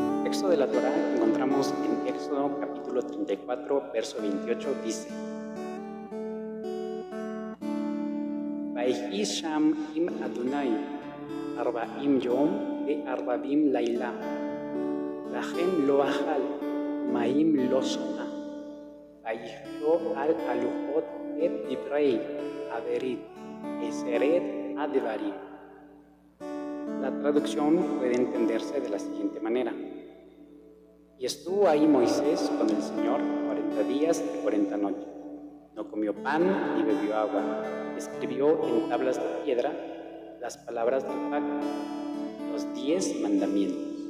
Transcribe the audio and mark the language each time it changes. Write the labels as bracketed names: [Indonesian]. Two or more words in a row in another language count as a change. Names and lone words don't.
[Spanish] texto de la Torá que encontramos en Éxodo capítulo 34, verso 28, dice: [Hebrew] ויהי שם עם אדני ארבעים יום וארבעים לילה לחם לא אכל מים לא שתה ויכתב על הלחת את דברי הברית עשרת הדברים. [Spanish] La traducción puede entenderse de la siguiente manera: y estuvo ahí Moisés con el Señor 40 días y 40 noches. No comió pan ni bebió agua. Escribió en tablas de piedra las palabras del pacto, los 10 mandamientos.